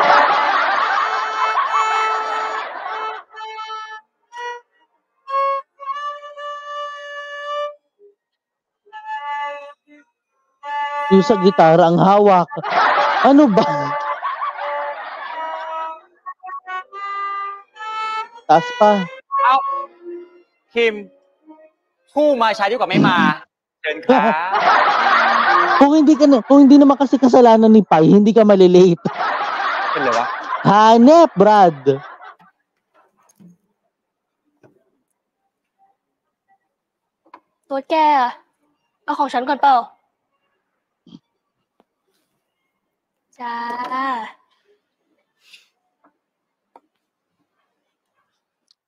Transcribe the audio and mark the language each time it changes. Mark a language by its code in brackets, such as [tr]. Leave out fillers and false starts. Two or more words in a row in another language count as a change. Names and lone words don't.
[tl] Yung sa gitara ang hawak. Ano ba? Taas pa. [th] เอ้า คิม ผู้มาช้าดีกว่าไม่มา เชิญครับ [tl] Kung hindi naman kasi kasalanan ni Pai, hindi ka malilate. [th] เป็นไรวะ [tl] Hanep, Brad. [th] ตัวแกอะเอาของฉันก่อนเปล่า จ้า